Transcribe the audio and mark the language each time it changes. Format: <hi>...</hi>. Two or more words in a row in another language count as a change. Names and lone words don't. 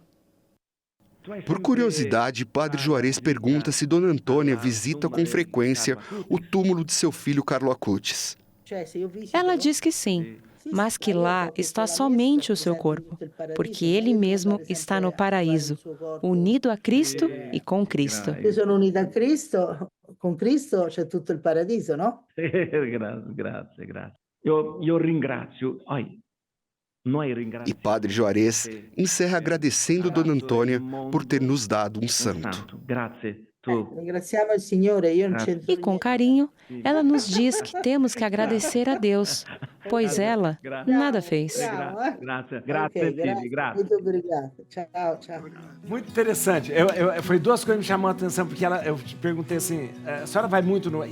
<pt>Por curiosidade, Padre Juarez pergunta se Dona Antônia visita com frequência o túmulo de seu filho Carlo Acutis. Ela diz que sim, mas que lá está somente o seu corpo, porque ele mesmo está no paraíso, unido a Cristo e com Cristo. Eu sou unida a Cristo, com Cristo</pt> <it>c'è tutto il paradiso,</it> <pt>no?</pt> <it>Grazie. Eu ringrazio.</it> <pt>E Padre Juarez encerra agradecendo Dona Antônia por ter nos dado um santo.</pt> <it>Ringraziamo il Signore, io non c'entro</it> <pt>E com carinho, ela nos diz que temos que agradecer a Deus, pois ela nada fez.</pt> <it>Grazie.</it> <pt>Muito obrigada. Tchau. Muito interessante. Foi duas coisas que me chamou a atenção, porque eu te perguntei assim, a senhora vai muito no...</pt>